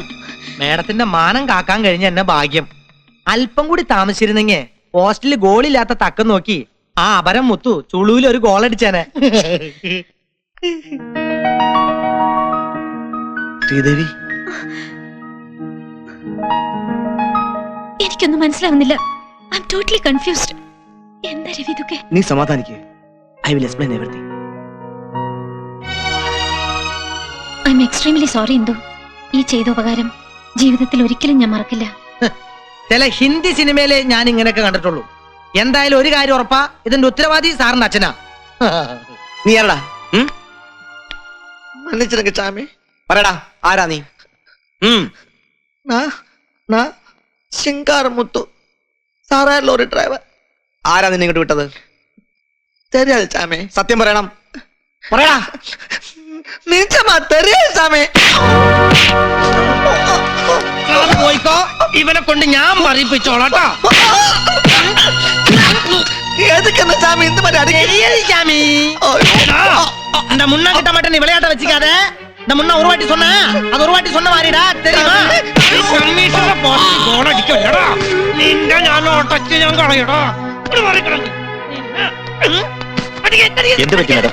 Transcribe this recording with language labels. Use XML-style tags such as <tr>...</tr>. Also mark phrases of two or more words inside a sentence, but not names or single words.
<ml>മാഡത്തിന്റെ മാനം കാക്കാൻ കഴിഞ്ഞ എന്നെ ഭാഗ്യം. അല്പം കൂടി താമസിച്ചിരുന്നെങ്കിൽ പോസ്റ്റില് ഗോളില്ലാത്ത തക്കം നോക്കി ആ അപരം മുത്തു ചുളുവിൽ ഒരു ഗോൾ അടിച്ചാനെ. ശ്രീദേവി, എനിക്കൊന്നും മനസ്സിലാവുന്നില്ല.</ml> <en>I'm totally confused.</en> <ml>എന്താ രവി ഇതൊക്കെ? നീ സമാധാനിക്ക്.</ml> <en>I will explain everything. I'm extremely sorry ഇന്ദു.</en> <ml>ഈ ചെയ്ത ഉപകാരം ജീവിതത്തിൽ ഒരിക്കലും ഞാൻ മറക്കില്ല. ചില ഹിന്ദി സിനിമയിലെ ഞാൻ ഇങ്ങനെയൊക്കെ കണ്ടിട്ടുള്ളൂ. എന്തായാലും ഒരു കാര്യം ഉറപ്പാ, ഇതിന്റെ ഉത്തരവാദി സാറിന്റെ അച്ഛനാ. നീ ആരടാ?</ml> <ta>மன்னிச்சிரக்கு சாமி</ta> <ml>പറയടാ, ആരാ നീ? ശിങ്കാരമുത്തു, സാറാ ലോറി ഡ്രൈവർ. ആരാ നിന്നെ ഇങ്ങോട്ട് വിട്ടത്?</ml> <ta>தெரியாதே சாமே,</ta> <ml>സത്യം പറയണം. പറയടാ.</ml> <ta>நிஜமா தெரியாதே சாமே.</ta> <ml>പോയിക്കോ, ഇവനെ കൊണ്ട് ഞാൻ പറയിപ്പിച്ചോളാട്ടോ.</ml> <ta>எதுக்கு சாமி இந்த மாதிரி அடிக்கடி சாமி இந்த முன்னா கிட்ட மட்டும் நீ விளையாட்ட வச்சுக்காத. இந்த முன்னா ஒரு வாட்டி சொன்ன, அது ஒரு வாட்டி சொன்ன மாதிரிடா, தெரியுமா? கமிஷன போஸ்ட் கோல் அடிக்கலடா.</ta> <ml>നിന്നെ ഞാൻ ഒട്ടച്ച് ഞാൻ കളയടാ. ഒരു വരി കിടന്നു. എന്ത് പറ്റി മാഡം?</ml>